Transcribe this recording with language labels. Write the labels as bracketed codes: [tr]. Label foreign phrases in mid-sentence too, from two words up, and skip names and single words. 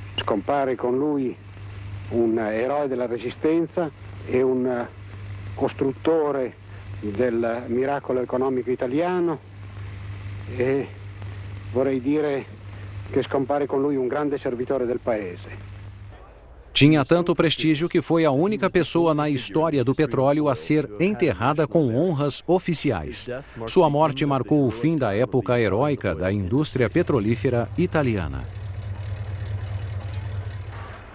[it] Scompare con lui un eroe della Resistenza e un costruttore del miracolo economico italiano e vorrei dire che scompare con lui un grande servitore del paese. [pt] Tinha tanto prestígio que foi a única pessoa na história do petróleo a ser enterrada com honras oficiais. Sua morte marcou o fim da época heróica da indústria petrolífera italiana.